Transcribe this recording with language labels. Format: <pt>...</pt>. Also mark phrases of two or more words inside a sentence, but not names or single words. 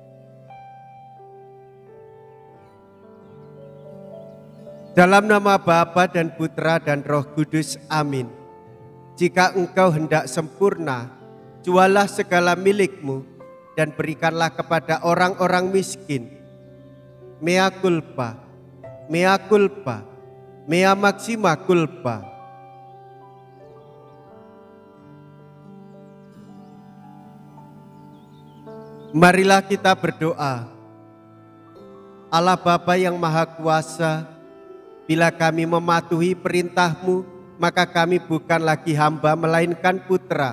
<id>Dalam nama Bapa dan Putra dan Roh Kudus, amin. Jika engkau hendak sempurna, jualah segala milikmu dan berikanlah kepada orang-orang miskin.</id> <la>Mea culpa, mea culpa, mea maxima culpa.</la> <id>Marilah kita berdoa. Allah Bapa yang Maha Kuasa, bila kami mematuhi perintah-Mu, maka kami bukan lagi hamba melainkan putra.</id>